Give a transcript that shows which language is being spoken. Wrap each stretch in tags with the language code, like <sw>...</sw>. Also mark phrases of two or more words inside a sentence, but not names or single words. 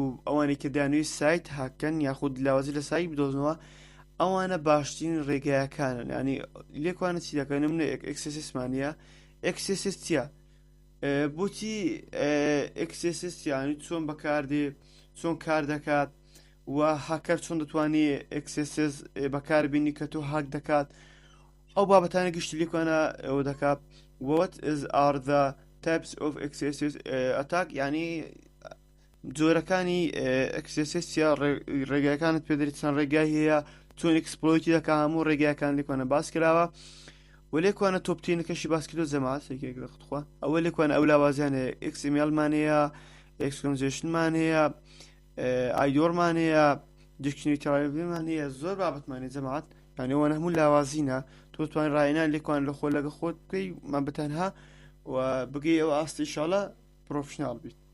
<ckb>ئەوانەی کە دانوی سایت هاکەن یاخود لاوازی لە سایت بدۆزنەوە ئەوانە باشترین ڕێگایەکانن ینی لێکوانە چی دەکەن منە ئەکسسمانە ئەکسس چیە بۆچی ئەکسس یانی چۆن بەکاردێ چۆن کار دەکات و هاکەر چۆن دەتوانێت ئەکسس بەکاربینی کە تۆ هاک دەکات ئەو بابەتانە گشتی لێکوانە ئەوە دەکات what</ckb> <en>is are the types of accesses attack</en> <ckb>ینی جۆرەکانی ئەکسسیا ڕێگایەکانت پێدەریت چەند ڕێگای هەیە چۆن ئەکسپلۆیتی دەکا هەموو ڕێگایەکان لێکوانە باس کراوە و لێکوانە تۆپتینەکەشی باسکردۆ جەماعەت سێکێکخوا ئەوە لێکوانە ئەو لاوازیانە XML-مانەیە ئەکسکۆنجێشنمانەیە ئایدۆرمانەیە دیکشنری تەواویمانەیە زۆر بابەتمانێ جەماعەت یانەوە هەموو لاوازینە تۆ توانین ڕاهێنان لێکوان لە خۆ لەگە خۆت بکەی مەبەتەنها و بگەی ئەوە ئاستی ئینشاڵڵا پرۆفشناڵ بیت</ckb>